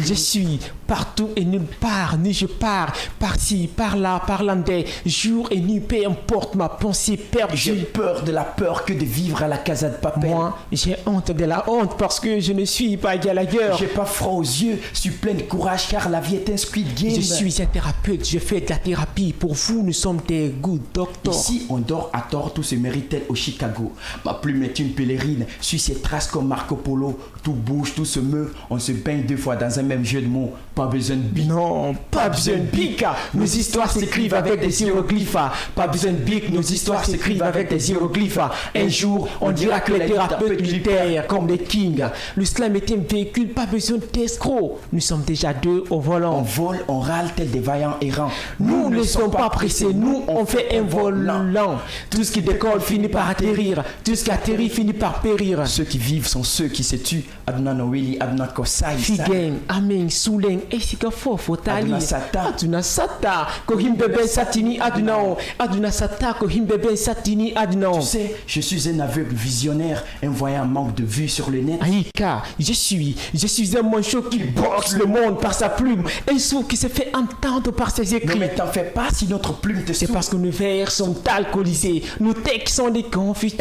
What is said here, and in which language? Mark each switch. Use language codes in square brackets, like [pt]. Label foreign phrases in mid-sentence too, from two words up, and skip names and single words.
[fr] Je suis partout et nulle part, ni je pars, par-ci, par-là, parlandais, jour et nuit, peu importe ma pensée perdue. J'ai peur de la peur que de vivre à la casa de papel. Moi, j'ai honte de la honte parce que je ne suis pas égal ailleurs. J'ai pas froid aux yeux, je suis plein de courage car la vie est un Squid Game. Je suis un thérapeute, je fais de la thérapie. Pour vous, nous sommes des [en] good doctors. [fr] Ici, on dort à tort, tout se méritait au Chicago. Ma plume est une pèlerine, suis ses traces comme Marco Polo. Tout bouge, tout se meut, on se baigne 2 fois dans un même jeu de mots. Pas besoin de bic. Non, pas besoin de bic. Nos histoires s'écrivent avec des hiéroglyphes. Pas besoin de bic, nos histoires s'écrivent avec des hiéroglyphes. Un jour, on dira que les thérapeutes militaires, comme les kings. L'islam est un véhicule, pas besoin d'escrocs. Nous sommes déjà 2 au volant. On vole, on râle tel des vaillants errants. Nous ne sommes pas pressés, nous on fait un vol lent. Tout ce qui décolle finit par atterrir. Tout ce qui atterrit finit par périr. Ceux qui vivent sont ceux qui se tuent. Aduna Noeli, Aduna Kosai. Figen, Amen, Soulen, Esika Fofo, Tali. Aduna Sata. Aduna Sata. Kohim Beben Satini Adunao. Aduna Sata, Kohim Beben Satini Adunao. Tu sais, je suis un aveugle visionnaire, un voyant manque de vue sur le net. Aïka, je suis un manchot qui boxe le monde par sa plume. Un sourd qui se fait entendre par ses écrits. Non mais t'en fais pas si notre plume te C'est souffle. parce que nos vers sont alcoolisés. Nos textes sont des confitures.